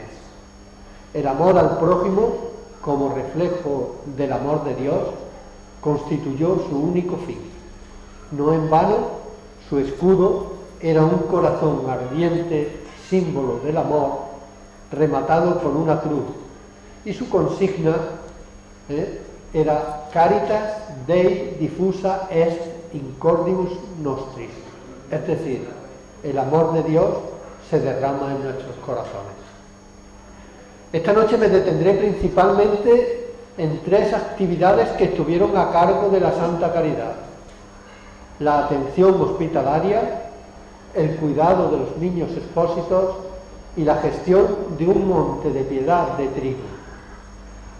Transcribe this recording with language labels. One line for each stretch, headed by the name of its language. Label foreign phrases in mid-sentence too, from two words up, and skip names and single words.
Spanish: El amor al prójimo, como reflejo del amor de Dios, constituyó su único fin. No en vano, su escudo era un corazón ardiente, símbolo del amor, rematado con una cruz, y su consigna era
Latin: Caritas Dei diffusa est in cordibus nostris,
Spanish: es decir, el amor de Dios se derrama en nuestros corazones. Esta noche me detendré principalmente en tres actividades que estuvieron a cargo de la Santa Caridad: la atención hospitalaria, el cuidado de los niños expósitos y la gestión de un monte de piedad de trigo.